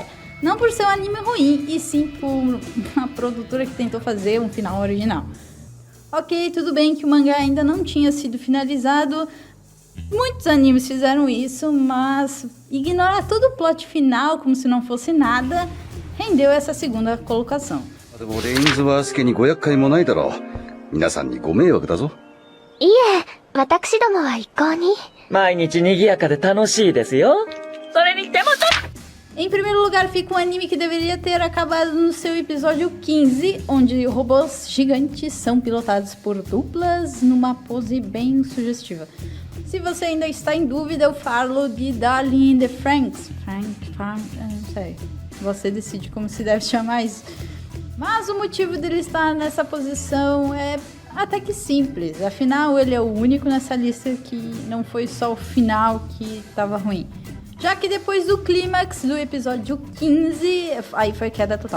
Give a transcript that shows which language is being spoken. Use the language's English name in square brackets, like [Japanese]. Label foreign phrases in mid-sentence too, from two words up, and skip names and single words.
[Portuguese] Não por ser um anime ruim, e sim por uma produtora que tentou fazer um final original. Ok, tudo bem que o mangá ainda não tinha sido finalizado, muitos animes fizeram isso, mas ignorar todo o plot final como se não fosse nada, rendeu essa segunda colocação. [Japanese] でもレインズワース家にご厄介もないだろう。皆さんにご迷惑だぞ。いえ、私どもは一向に。毎日賑やかで楽しいですよ。それにしてもちょっと [Portuguese] Em primeiro lugar fica um anime que deveria ter acabado no seu episódio 15, onde robôs gigantes são pilotados por duplas numa pose bem sugestiva. Se você ainda está em dúvida, eu falo de Darling in the Franxx. Não sei. Você decide como se deve chamar isso. Mas o motivo dele estar nessa posição é até que simples. Afinal, ele é o único nessa lista que não foi só o final que estava ruim. Já que depois do clímax do episódio 15, aí foi queda total.